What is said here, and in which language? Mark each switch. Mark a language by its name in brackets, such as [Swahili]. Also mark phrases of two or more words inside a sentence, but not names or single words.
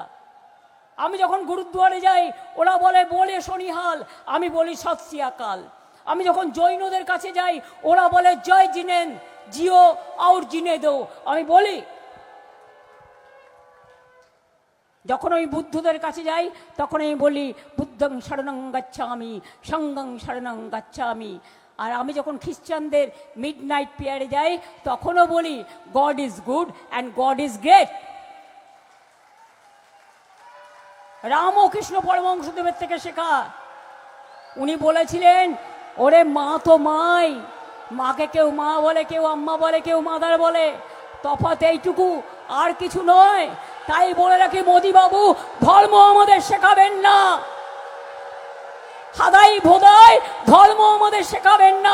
[Bangla] আমি যখন গুরুদ্বারে যাই, ওরা বলে শনিহাল, আমি বলি [Punjabi] ਸਤਿ ਸ੍ਰੀ ਅਕਾਲ। [Bangla] আমি যখন জৈনদের কাছে যাই, ওরা বলে জয় জিনেন [Hindi] जियो और जीने दो, [Bangla] আমি বলি। যখন আমি বুদ্ধদের কাছে যাই, তখন আমি বলি [Pali] বুদ্ধং শরণং গচ্ছামি সঙ্গং শরণং গচ্ছামি। [Bangla] আর আমি যখন খ্রিস্টানদের মিডনাইট প্রেয়ারে যাই, তখনও বলি [English] God is good and God is great. [Bangla] রামকৃষ্ণ পরমহংসদেবের থেকে শেখা। উনি বলেছিলেন, ওরে মা তো মাই, মাকে কেউ মা বলে, কেউ আম্মা বলে, কেউ মাদার বলে, তফাৎ এইটুকু, আর কিছু নয়। তাই বলে রাখি মোদি বাবু, ধর্ম আমাদের শেখাবেন না, হাদাই ভোদাই ধর্ম আমাদের শেখাবেন না।